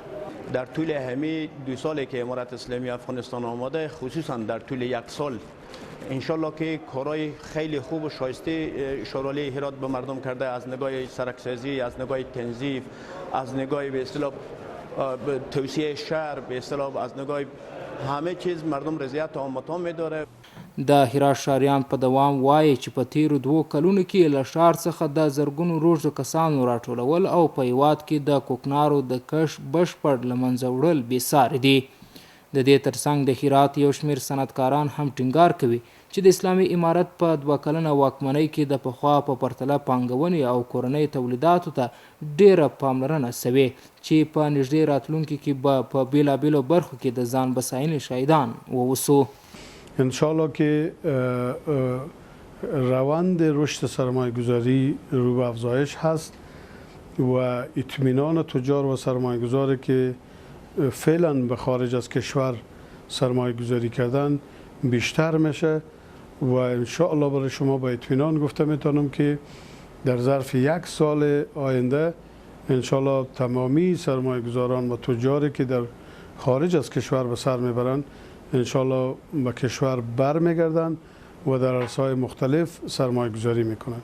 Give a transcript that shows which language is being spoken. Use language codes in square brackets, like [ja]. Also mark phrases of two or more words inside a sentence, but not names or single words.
[fa] در طول همه 2 سالی که امارت اسلامی افغانستان آمده، خصوصا در طول 1 سال انشالله که کارهای خیلی خوب و شایسته شورالی هرات به مردم کرده، از نگاه سرکسازی، از نگاه تنظیف، از نگاه به اصطلاح توسعه شهر، به اصطلاح از نگاه همه چیز مردم رضایت و مطمئن می‌داره. [ps] د هرات ښاریان په دوام وایي چې په تیرو 2 کلونو کې له ښار څخه د زرګونو روږدو کسانو راټولول او په هیواد کې د کوکنارو د کښت بشپړ له منځه وړل بېساري دي. د دې ترڅنګ د هرات یو شمېر صنعتکاران هم ټینګار کوي چې د اسلامي امارت په 2 کلنه واکمنۍ کې د پخوا په پرتله پانګونې او کورنۍ تولیداتو ته ډېره پاملرنه شوې چې په نږدې راتلونکي کې به په بیلابیلو برخو کې د ځان بساینې شاهدان واوسو. [fa] انشاءالله که روند رشد سرمایه گذاری رو به افزایش هست و اطمینان تجار و سرمایه گذاری که فعلا به خارج از کشور سرمایه گذاری کردن بیشتر میشه و انشاءالله برای شما با اطمینان گفته میتونم که در ظرف 1 سال آینده انشاءالله تمامی سرمایه گذاران و تجاری که در خارج از کشور به سر میبرند انشاءالله به کشور برمیگردن و در عرصه‌های مختلف سرمایه گذاری میکنن.